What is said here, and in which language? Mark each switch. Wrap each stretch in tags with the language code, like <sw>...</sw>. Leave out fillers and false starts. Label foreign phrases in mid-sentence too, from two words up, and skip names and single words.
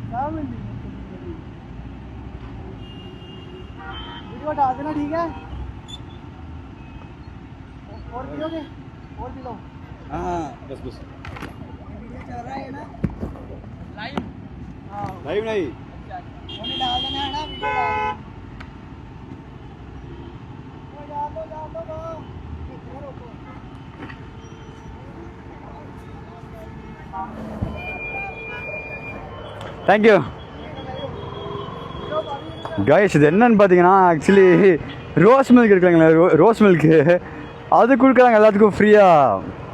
<hi>वीडियो हटा देना ठीक है और पियोगे और पी लो हाँ बस वीडियो चल रहा है ना लाइव लाइव नहीं उन्हें डाल देना है ना वीडियो डाल दो इधर रोको</hi> <en>Thank you guys.</en> <ta>இது என்னன்னு பார்த்தீங்கன்னா</ta> <en>actually rose milk</en> <ta>இருக்குங்களா,</ta> <en>rose milkku</en> <ta>அது கொடுக்குறாங்க எல்லாத்துக்கும் ஃப்ரீயாக.</ta>